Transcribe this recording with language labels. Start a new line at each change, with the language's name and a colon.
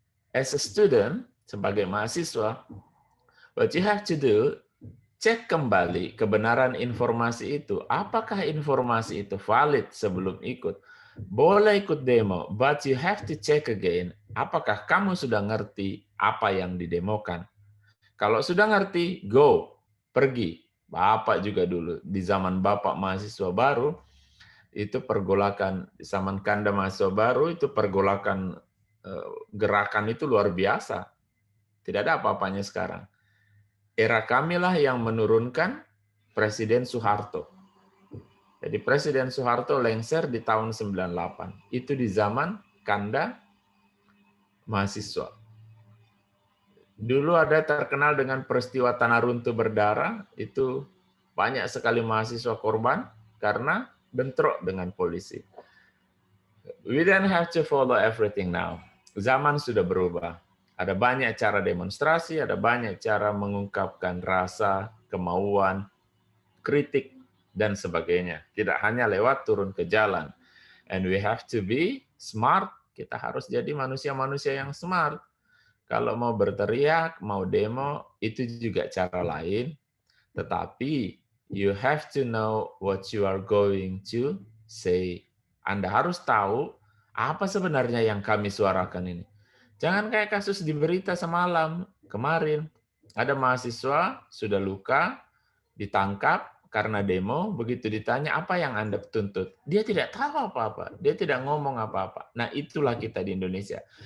English: As a student,
Indonesian: sebagai mahasiswa,
English: what you have to do,
Indonesian: cek kembali kebenaran informasi itu. Apakah informasi itu valid sebelum ikut? Boleh ikut demo,
English: but you have to check again.
Indonesian: Apakah kamu sudah ngerti apa yang didemokan? Kalau sudah ngerti, go, pergi. Bapak juga dulu, di zaman Bapak mahasiswa baru, itu pergolakan, di zaman Kanda mahasiswa baru, itu pergolakan gerakan itu luar biasa. Tidak ada apa-apanya sekarang. Era kamilah yang menurunkan Presiden Soeharto. Jadi Presiden Soeharto lengser di tahun 98. Itu di zaman Kanda mahasiswa. Dulu ada terkenal dengan peristiwa tanah runtuh berdarah, itu banyak sekali mahasiswa korban karena bentrok dengan polisi.
English: We don't have to follow everything now.
Indonesian: Zaman sudah berubah. Ada banyak cara demonstrasi, ada banyak cara mengungkapkan rasa, kemauan, kritik, dan sebagainya. Tidak hanya lewat turun ke jalan.
English: And we have to be smart.
Indonesian: Kita harus jadi manusia-manusia yang smart. Kalau mau berteriak, mau demo, itu juga cara lain. Tetapi
English: you have to know what you are going to say.
Indonesian: Anda harus tahu apa sebenarnya yang kami suarakan ini. Jangan kayak kasus di berita semalam, kemarin. Ada mahasiswa sudah luka, ditangkap karena demo, begitu ditanya apa yang Anda tuntut. Dia tidak tahu apa-apa, dia tidak ngomong apa-apa. Nah, itulah kita di Indonesia.